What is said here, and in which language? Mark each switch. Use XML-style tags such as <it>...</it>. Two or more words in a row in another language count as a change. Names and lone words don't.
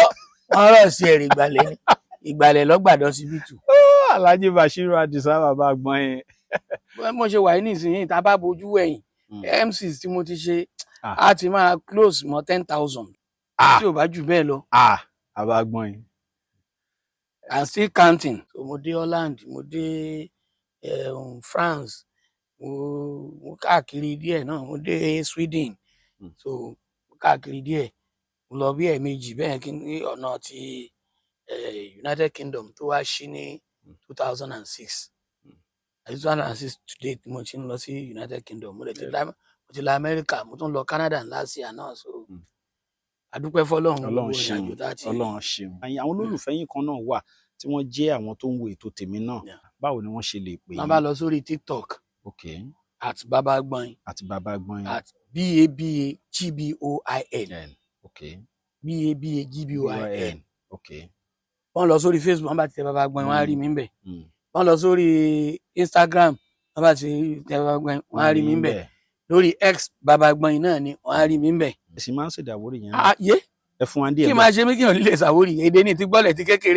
<yo>wọ́n rọ̀ sí ẹ̀rì ìgbàlẹ̀ ni ìgbàlẹ̀ lọ́gbàdọ̀ ọsibítù. Alhaji Bashiru Adisa bàbá àgbọn yẹn. mo ṣe wà ní ìsinyìí tá a bá bojú ẹ̀yìn MCs tí mo ti ṣe á ti máa close mọ́ 10,000 tí ò bá jù bẹ́ẹ̀ lọ. Bàbá àgbọn yẹn.</yo> <en>And still counting.</en> <yo>So mo dé Holland, mo dé France, mo káàkiri díẹ̀ náà, mo dé Sweden. So mo káàkiri díẹ̀, mo lọ bí ẹ̀ẹ̀mejì bẹ́ẹ̀ kí ní ọ̀nà ti United Kingdom tó wá sí ní 2006. 2006</yo> <en>to date</en> <yo>mo ti ń lọ sí United Kingdom, mo ti lọ America, mo tún lọ Canada</yo> <en>last year</en> <yo>náà. So adúpẹ́ fọ́lọ́run. Ọlọ́run ṣeun, Ọlọ́run ṣeun. Àwọn olólùfẹ́ yín kan náà wà tí wọ́n jẹ́ àwọn tó ń wo ètò tèmi náà. Báwo ni wọ́n ṣe lè pè é? wọ́n bá lọ sórí TikTok. At Baba Agboyin. At Baba Agboyin. At BABAGBOIN. BABAGBOIN. wọ́n lọ sórí Facebook, wọ́n bá ti tẹ Baba Agboyin, wọ́n á rí mi ńbẹ̀. wọ́n lọ sórí Instagram, wọ́n bá ti tẹ Baba Agboyin, wọ́n á rí mi ńbẹ̀. lórí X Baba Agboyin náà ni wọ́n á rí mi ńbẹ̀. Ẹ sì máa ń ṣèdá àwòrán yẹn. Ẹ fún wa díẹ̀. kí máa ṣe mí kí n lè ṣàwórí èdè ní ti gbọ́lẹ̀ ti kékeré.</yo>